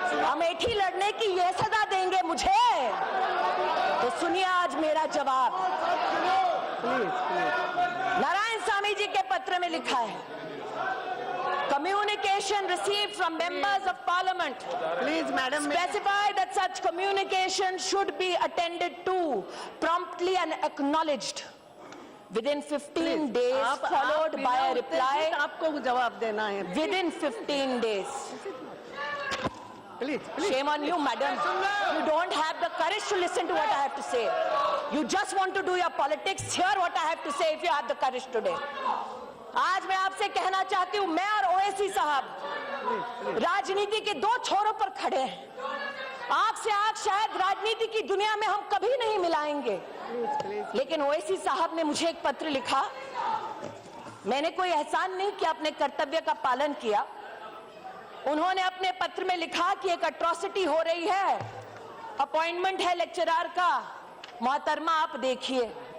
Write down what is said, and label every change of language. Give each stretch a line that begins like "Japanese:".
Hindi: अमेठी लड़ने की ये सजा देंगे मुझे, तो सुनिए आज मेरा जवाब। नारायण स्वामी जी के पत्र में लिखा है,
English: communication received from members of parliament,
Hindi: please madam,
English: specify that such communication should be attended to promptly and acknowledged within 15 days, followed by a reply
Hindi: आपको जवाब देना है।
English: within 15 days.
Hindi: Please
English: Shame on you, madam. You don't have the courage to listen to what I have to say. You just want to do your politics. Hear what I have to say if you have the courage today.
Hindi: आज मैं आपसे कहना चाहती हूँ, मैं और ओवैसी साहब राजनीति के 2 छोरों पर खड़े हैं। आंख से आंख शायद राजनीति की दुनिया में हम कभी नहीं मिलाएंगे, लेकिन ओवैसी साहब ने मुझे एक पत्र लिखा। मैंने कोई एहसान नहीं किया, अपने कर्तव्य का पालन किया। उन्होंने अपने पत्र में लिखा कि एक अट्रॉसिटी हो रही है, अपॉइंटमेंट है लेक्चरर का, मोहतरमा आप देखिए।